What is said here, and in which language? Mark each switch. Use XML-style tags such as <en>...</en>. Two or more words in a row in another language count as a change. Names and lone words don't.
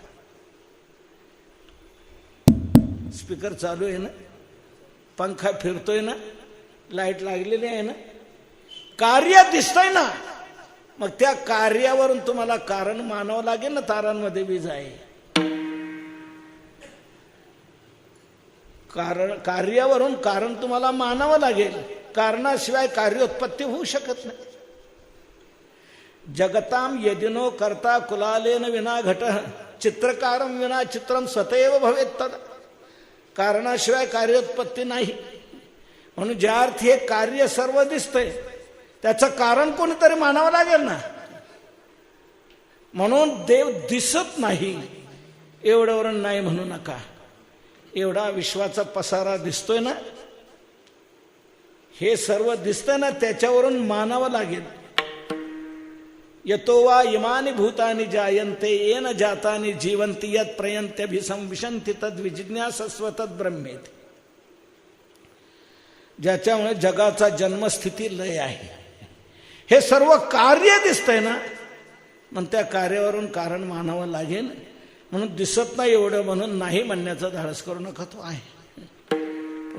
<mr>स्पीकर चालू आहे ना, पंखा फिरतोय ना, लाईट लागलेली आहे ना, कार्य दिसतंय ना. मग त्या कार्यावरून तुम्हाला कारण मानावं लागेल ना. तारांमध्ये वीज आहे, कारण कार्यावरून कारण तुम्हाला मानावं लागेल. कारणाशिवाय कार्योत्पत्ती होऊ शकत नाही.</mr> <sa>जगताम यदिनो कर्ता कुलालेन विना घट चित्रकारम विना चित्रम स्वतएव भवेत तद.</sa> <mr>कारणाशिवाय कार्योत्पत्ती नाही. म्हणून ज्या अर्थी हे कार्य सर्व दिसतंय त्याचं कारण कोणीतरी मानावं लागेल ना. म्हणून देव दिसत नाही एवढ्यावरून नाही म्हणू नका. एवढा विश्वाचा पसारा दिसतोय ना, हे सर्व दिसतंय ना, त्याच्यावरून मानावं लागेल.</mr> <sa>यतो वा इमानि भूतानि जायन्ते येन जातानि जीवन्ति यत् प्रयन्त्यभिसंविशन्ति तद् विजिज्ञासस्व तद् ब्रह्मेति.</sa> <mr>ज्याच्यामुळे जगाचा जन्मस्थिती लय आहे, हे सर्व कार्य दिसतंय ना, मग त्या कार्यावरून कारण मानावं लागेल. म्हणून दिसत नाही एवढं म्हणून नाही म्हणण्याचा धाडस करू नका. तो आहे.</mr>